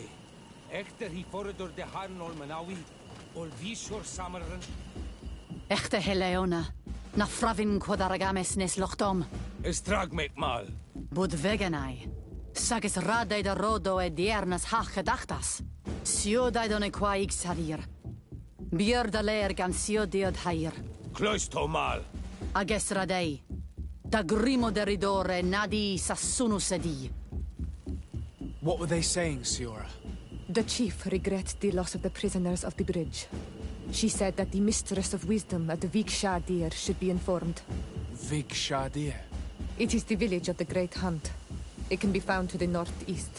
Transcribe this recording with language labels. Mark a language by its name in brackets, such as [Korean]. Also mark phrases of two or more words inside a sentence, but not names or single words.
[English] Echter hi door de Harnol Manawi. Ol vishor sameren. Echte Heleona. Na fravin quadaragames nes lochtom. Estrag me mal. Bud veganai. Sagis radei da rodo e diernas hach gedachtas. Sio daidone qua sadir. Bier da leer gan sio diod hair. Kloisto mal. Ages radei. Da grimo deridore nadi sassunu sedi. What were they saying, Siora? The chief regrets the loss of the prisoners of the bridge. She said that the Mistress of Wisdom at the Vik Shadir should be informed. Vik Shadir? It is the village of the Great Hunt. It can be found to the northeast.